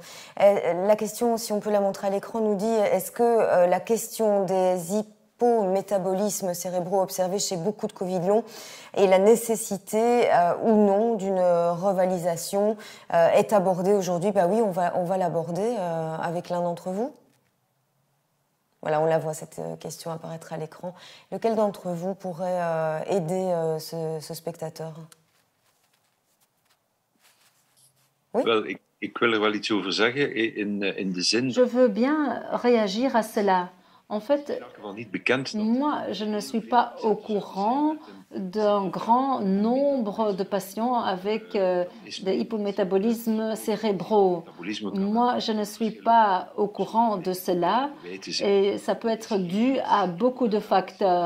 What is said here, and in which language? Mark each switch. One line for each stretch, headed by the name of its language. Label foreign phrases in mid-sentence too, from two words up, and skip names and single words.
French: La question, si on peut la montrer à l'écran, nous dit est-ce que la question des hypométabolismes cérébraux observés chez beaucoup de Covid long et la nécessité ou non d'une revalidation est abordée aujourd'hui? Oui, on va l'aborder avec l'un d'entre vous. Voilà, on la voit, cette question apparaître à l'écran. Lequel d'entre vous pourrait aider ce spectateur? Oui?
Dutch: Ik wil er wel iets over zeggen in de zin.
French: Je veux bien réagir à cela. En fait, moi, je ne suis pas au courant d'un grand nombre de patients avec des hypométabolismes cérébraux. Moi, je ne suis pas au courant de cela et ça peut être dû à beaucoup de facteurs.